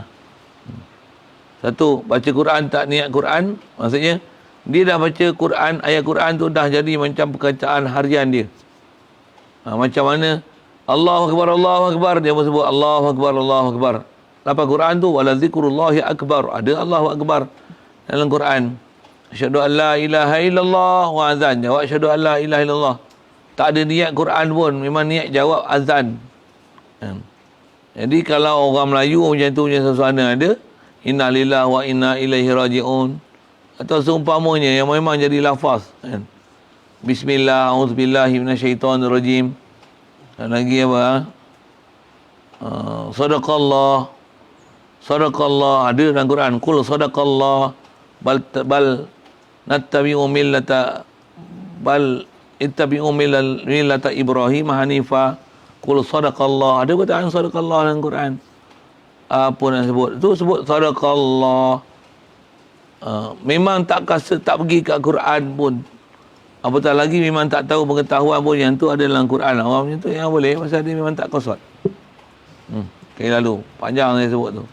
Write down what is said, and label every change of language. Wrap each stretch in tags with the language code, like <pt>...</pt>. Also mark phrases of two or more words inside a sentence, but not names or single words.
<ms>Satu, baca Quran tak niat Quran, maksudnya dia dah baca Quran, ayat Quran tu dah jadi macam perkataan harian dia. Macam mana</ms> <ar>الله أكبر,</ar> <ms>dia pun sebut</ms> <ar>الله أكبر.</ar> <ms>Lepas Quran tu</ms> <ar>ولذكر الله أكبر,</ar> <ms>ada</ms> <ar>الله أكبر</ar> <ms>dalam Quran.</ms> <ar>أشهد أن لا إله إلا الله wa</ar> <ms>azan, jawab</ms> <ar>أشهد أن لا إله إلا الله.</ar> <ms>Tak ada niat Quran pun, memang niat jawab azan. Jadi kalau orang Melayu macam tu punya suasana ada,</ms> <ar>إنا لله وإنا إليه راجعون,</ar> <ms>atau seumpamanya yang memang jadi lafaz kan.</ms> <ar>بسم الله، أعوذ بالله من الشيطان الرجيم.</ar> <ms>Dan lagi apa? Sadaqallah ada dalam Quran.</ms> <ar>قل صدق الله بل نتبع ملة بل اتبعوا ملة إبراهيم حنيفا. قل صدق الله.</ar> <ms>Ada kataan sadaqallah dalam Quran. Apa nak sebut? Tu sebut sadaqallah. Memang tak pergi kat Quran pun. Apatah lagi memang tak tahu pengetahuan pun yang tu ada dalam Quran. Orang macam tu yang boleh, pasal dia memang tak qasad. Okay, lalu panjang saya sebut tu.</ms>